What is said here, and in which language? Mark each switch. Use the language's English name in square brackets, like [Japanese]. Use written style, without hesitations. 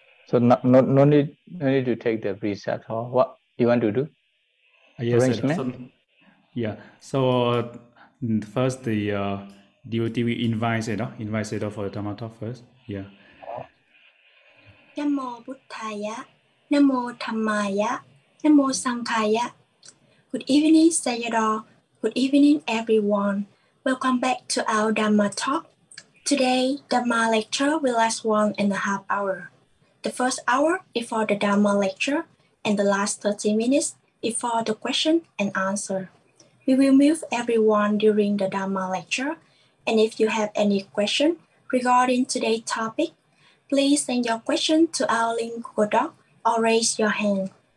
[English] So no need to take the visa at all. What you want to do? Yes, Arrangement? So first the DOT we invite it, invite it for the Dhamma talk first. [Pali] นะโมพุทธายะนะโมธัมมายะนะโมสังฆายะ [English] Good evening, Sayadaw. Good evening, everyone. Welcome back to our Dhamma talk. Today, Dhamma lecture will last 1.5 hours. The first hour before the Dhamma lecture and the last 30 minutes before the question and answer. We will move everyone during the Dhamma lecture. And if you have any question regarding today's topic, please send your question to our link Google Doc or raise your hand.